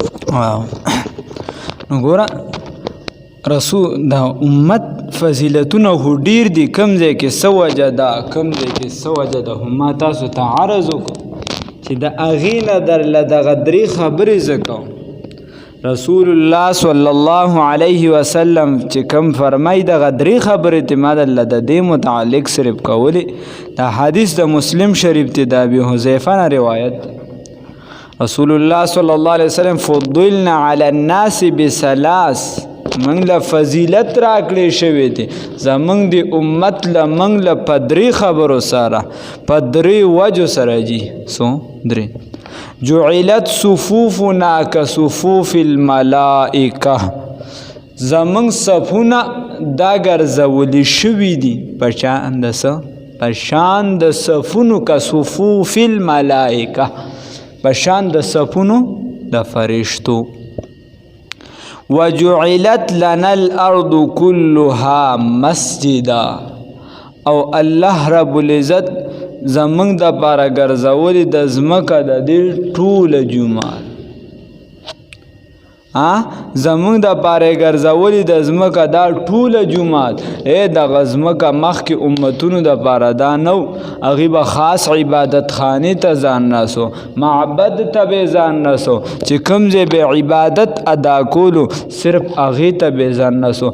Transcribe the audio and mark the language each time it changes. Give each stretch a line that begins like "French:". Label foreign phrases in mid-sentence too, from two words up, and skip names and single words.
Pashto: نو ګوره رسول دا امت فضیلتونه خو ډیر دي، کم ځای کې څه وجه ده کم ځای کې څه وجه ده، ما تاسو ته عرض وکړو چې د هغې نه درله دغه درې خبرې زه کوم.
Arabic: رسول الله صلی الله علیه وسلم
Pashto: چې کوم فرمایي دغه درې خبرې ته ما درله د دې متعلق صرف کولې. دا حدیث د مسلم شریف ته د ابي حذیفه نه روایت دی.
Arabic: رسول الله صلی الله علیه وسلم فضلنا علی الناس بثلاث،
Pashto: موږ له فضیلت راکړی شوی دی زموږ د امت له موږ له په درې خبرو سره په درې وجو سره جي څو درې.
Arabic: جعلت صفوفنا كصفوف الملائکه،
Pashto: زموږ صفونه دا ګرځولي شوي دي په شان د څه په شان د صفونو
Arabic: كصفوف الملائکه،
Pashto: په شان د صفونو د فرشتو.
Arabic: وجعلت لنا الارض كلها مسجدا،
Pashto: او
Arabic: الله رب العزت
Pashto: زمونږ د پاره ګرځولې د ځمکه د دې ټوله جومات، زمونږ د پاره ګرځولې د ځمکه دا ټوله جومات. دغه ځمکه مخکې امتونو د پاره دا نه و، هغوی به خاص عبادت خانې ته ځان رسو، معبد ته به ځان رسو، چې کوم ځای به عبادت ادا کولو صرف هغې ته به ځان رسو.